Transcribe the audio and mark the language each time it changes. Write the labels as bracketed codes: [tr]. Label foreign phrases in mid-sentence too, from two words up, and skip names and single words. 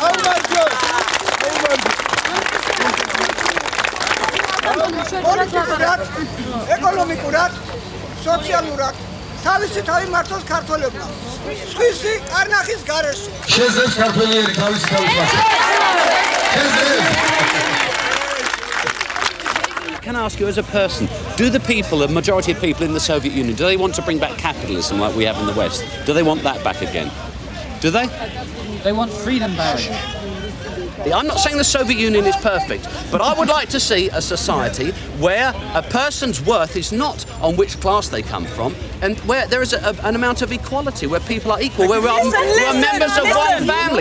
[ka] ეკონომიკურად, სოციალურად თავისი თავი მართოს ქართველებმა. სხვისი კარნახის გარეშე. შეძლებს ქართველიერი თავისი თავის [en] Can I ask you as a person, do the people, the majority of people in the Soviet Union, do they want to bring back capitalism like we have in the West? Do they want that back again? Do they? They want freedom back. I'm not saying the Soviet Union is perfect, but I would like to see a society where a person's worth is not on which class they come from, and where there is an amount of equality, where people are equal, where we are members of one family.